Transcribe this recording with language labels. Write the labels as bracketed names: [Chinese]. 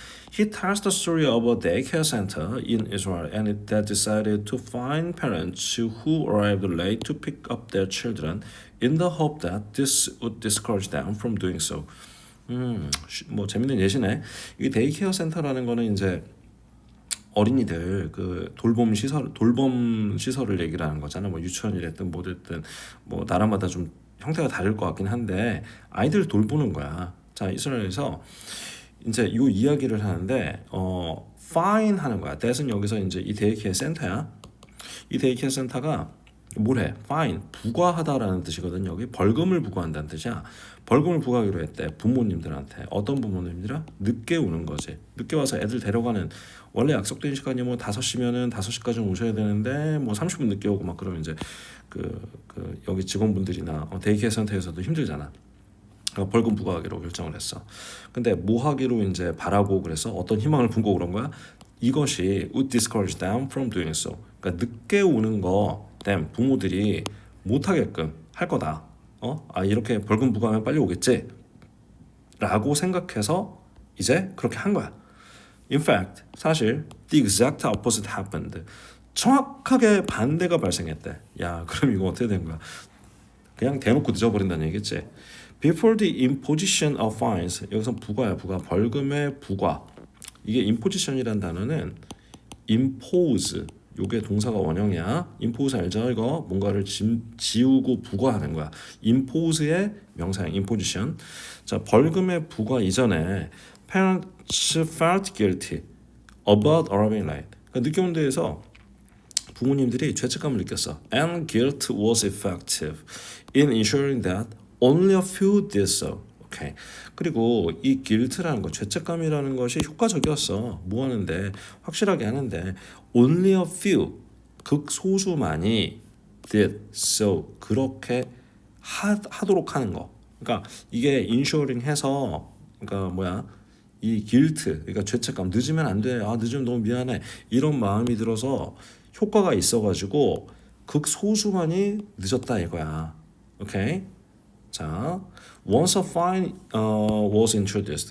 [English] He tells the story of a daycare center in Israel and that decided to find parents who arrived late to pick up their children in the hope that this would discourage them from doing so. [Korean] 뭐 재밌는 예시네. 이 데이케어 센터라는 거는 이제 어린이들 그 돌봄 시설을 얘기를 하는 거잖아. 뭐 유치원이랬든 뭐 됐든 뭐 나라마다 좀 형태가 다를 것 같긴 한데 아이들 돌보는 거야. 자, 이스라엘에서 이제 이 이야기를 하는데 fine 하는 거야. that은 여기서 이제 이 데이케어 센터야. 이 데이케어 센터가 뭘 해? fine 부과하다라는 뜻이거든. 여기 벌금을 부과한다는 뜻이야. 벌금을 부과하기로 했대. 부모님들한테. 어떤 부모님들아? 늦게 오는 거지. 늦게 와서 애들 데려가는 원래 약속된 시간이 뭐 5시면은 5시까지 오셔야 되는데 뭐 30분 늦게 오고 막 그러면 이제 그 여기 직원분들이나 데이케어 센터에서도 힘들잖아. 벌금 부과하기로 결정을 했어. 근데 뭐 하기로 이제 바라고 그래서 어떤 희망을 품고 그런 거야? 이것이 [English] would discourage them from doing so. [Korean] 그러니까 늦게 오는 거 them 부모들이 못 하게끔 할 거다. 이렇게 벌금 부과하면 빨리 오겠지. 라고 생각해서 이제 그렇게 한 거야. [English] In fact, [Korean] 사실 [English] the exact opposite happened. [Korean] 정확하게 반대가 발생했대. 야, 그럼 이거 어떻게 된 거야? 그냥 대놓고 늦어버린다는 얘기겠지. [English] Before the imposition of fines, [Korean] 여기서 부과야, 부과. 벌금의 부과. 이게 imposition이란 단어는 impose, 요게 동사가 원형이야. impose 알죠? 이거 뭔가를 지우고 부과하는 거야. impose의 명사형 imposition. 자, 벌금의 부과 이전에 [English] parents felt guilty about arriving late. [Korean] 그러니까 늦게 온 데에서 부모님들이 죄책감을 느꼈어. [English] And guilt was effective in ensuring that only a few did so. [Korean] 오케이. 그리고 이 guilt라는 거, 죄책감이라는 것이 효과적이었어. 뭐 하는데? 확실하게 하는데 [English] only a few, [Korean] 극소수만이 [English] did so. [Korean] 그렇게 하도록 하는 거. 그러니까 이게 insuring 해서 그러니까 뭐야? 이 guilt, 그러니까 죄책감, 늦으면 안 돼, 아 늦으면 너무 미안해, 이런 마음이 들어서 효과가 있어가지고 극소수만이 늦었다 이거야. 오케이. [English] 자, once a fine was introduced.